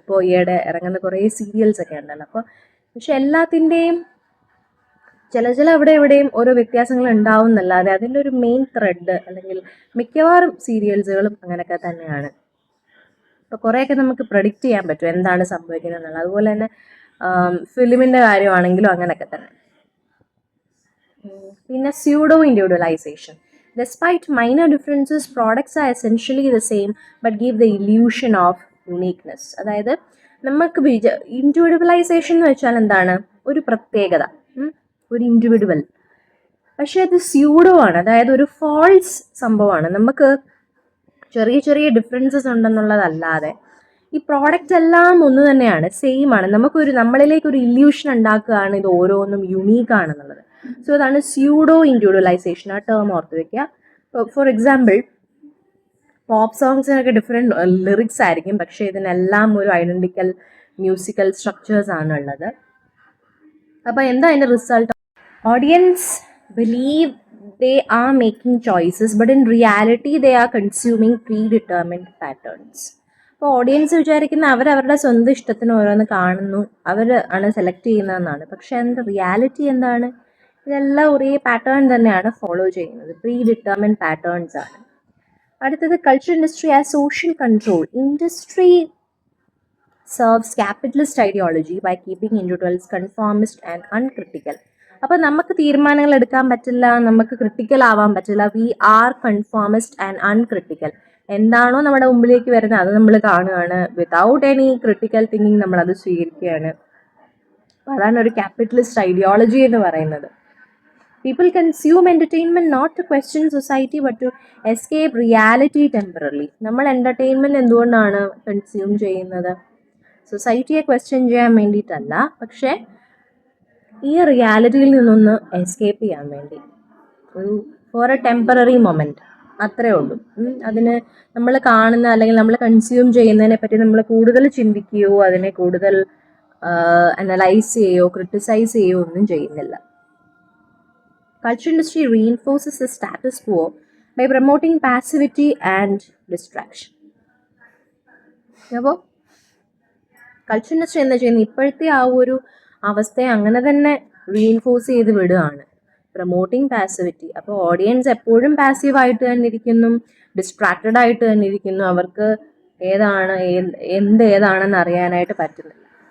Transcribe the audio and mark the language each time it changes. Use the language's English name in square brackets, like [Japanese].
[Malayalam] ഇപ്പോൾ ഈയിടെ ഇറങ്ങുന്ന കുറേ സീരിയൽസ് ഒക്കെ ഉണ്ടല്ലോ. അപ്പോൾ പക്ഷെ എല്ലാത്തിൻ്റെയും ചില അവിടെ എവിടെയും ഓരോ വ്യത്യാസങ്ങൾ ഉണ്ടാവും എന്നല്ലാതെ അതിൻ്റെ ഒരു മെയിൻ ത്രെഡ്, അല്ലെങ്കിൽ മിക്കവാറും സീരിയൽസുകളും അങ്ങനെയൊക്കെ തന്നെയാണ്. അപ്പോൾ കുറേയൊക്കെ നമുക്ക് പ്രഡിക്റ്റ് ചെയ്യാൻ പറ്റും എന്താണ് സംഭവിക്കുന്നത് എന്നുള്ളത്. അതുപോലെ തന്നെ ഫിലിമിൻ്റെ കാര്യമാണെങ്കിലും അങ്ങനെയൊക്കെ തന്നെ. പിന്നെ pseudo individualisation. [English] Despite minor differences, products are essentially the same but give the illusion of uniqueness. [Malayalam] അതായത് നമുക്ക് ഇൻഡിവിജ്വലൈസേഷൻ എന്ന് വെച്ചാൽ എന്താണ്? ഒരു പ്രത്യേകത, ഒരു ഇൻഡിവിജ്വൽ. പക്ഷേ അത് സ്യൂഡോ ആണ്, അതായത് ഒരു ഫാൾസ് സംഭവമാണ്. നമുക്ക് ചെറിയ ചെറിയ ഡിഫറൻസസ് ഉണ്ടെന്നുള്ളതല്ലാതെ ഈ പ്രോഡക്റ്റ് എല്ലാം ഒന്ന് തന്നെയാണ്, സെയിം ആണ്. നമ്മളിലേക്ക് ഒരു ഇല്യൂഷൻ ഉണ്ടാക്കുകയാണ് ഇത് ഓരോന്നും യുണീക്ക് ആണെന്നുള്ളത്. സോ അതാണ് സ്യൂഡോ ഇൻഡിവിജ്വലൈസേഷൻ. ആ ടേം ഓർത്ത് വെക്കുക. For example, pop സോങ്സിനൊക്കെ different lyrics ആയിരിക്കും, പക്ഷേ ഇതിനെല്ലാം ഒരു ഐഡൻറ്റിക്കൽ മ്യൂസിക്കൽ സ്ട്രക്ചേഴ്സ് ആണ് ഉള്ളത്. അപ്പോൾ എന്താ അതിൻ്റെ result? [English] Audience believe they are making choices, but in reality they are consuming predetermined patterns. [Malayalam] അപ്പോൾ ഓഡിയൻസ് വിചാരിക്കുന്ന അവരവരുടെ സ്വന്തം ഇഷ്ടത്തിന് ഓരോന്ന് കാണുന്നു, അവർ ആണ് സെലക്ട് ചെയ്യുന്നതെന്നാണ്. പക്ഷേ അതിൻ്റെ റിയാലിറ്റി എന്താണ്? ഇതെല്ലാം ഒരേ പാറ്റേൺ തന്നെയാണ് ഫോളോ ചെയ്യുന്നത്, പ്രീ ഡിറ്റർമിൻഡ് പാറ്റേൺസ് ആണ്. [English] അടുത്തത് culture industry as social control. Industry serves capitalist ideology by keeping individuals conformist and uncritical. [Malayalam] അപ്പോൾ നമുക്ക് തീരുമാനങ്ങൾ എടുക്കാൻ പറ്റില്ല, നമുക്ക് ക്രിട്ടിക്കൽ ആവാൻ പറ്റില്ല. [English] We are conformist and uncritical. [Malayalam] എന്താണോ നമ്മുടെ മുമ്പിലേക്ക് വരുന്നത് അത് നമ്മൾ കാണുകയാണ്. [English] without any critical thinking [Malayalam] നമ്മളത് സ്വീകരിക്കുകയാണ്. അപ്പോൾ അതാണ് ഒരു ക്യാപിറ്റലിസ്റ്റ് ഐഡിയോളജി എന്ന് പറയുന്നത്. [English] People consume entertainment not to question society but to escape reality temporarily. [Malayalam] നമ്മൾ എൻ്റർടൈൻമെൻറ്റ് എന്തുകൊണ്ടാണ് കൺസ്യൂം ചെയ്യുന്നത്? സൊസൈറ്റിയെ ക്വസ്റ്റ്യൻ ചെയ്യാൻ വേണ്ടിയിട്ടല്ല, പക്ഷേ ഈ റിയാലിറ്റിയിൽ നിന്നൊന്ന് എസ്കേപ്പ് ചെയ്യാൻ വേണ്ടി, ഒരു [English] for a temporary moment, [Malayalam] അത്രേ ഉള്ളൂ. അതിന് നമ്മൾ കാണുന്ന അല്ലെങ്കിൽ നമ്മൾ കൺസ്യൂം ചെയ്യുന്നതിനെ പറ്റി നമ്മൾ കൂടുതൽ ചിന്തിക്കുകയോ അതിനെ കൂടുതൽ അനലൈസ് ചെയ്യുകയോ ക്രിട്ടിസൈസ് ചെയ്യുകയോ ഒന്നും ചെയ്യുന്നില്ല. [English] Culture industry reinforces the status quo by promoting passivity and distraction. [Malayalam] അപ്പോൾ കൾച്ചർ ഇൻഡസ്ട്രി എന്താ ചെയ്യുന്നത്? ഇപ്പോഴത്തെ ആ ഒരു അവസ്ഥയെ അങ്ങനെ തന്നെ റീഇൻഫോഴ്സ് ചെയ്ത് വിടുകയാണ്. Promoting passivity. അപ്പോൾ ഓഡിയൻസ് എപ്പോഴും പാസീവായിട്ട് തന്നെ ഇരിക്കുന്നു, ഡിസ്ട്രാക്റ്റഡ് ആയിട്ട് തന്നെ ഇരിക്കുന്നു. അവർക്ക് ഏതാണെന്ന് അറിയാനായിട്ട് പറ്റുന്നില്ല.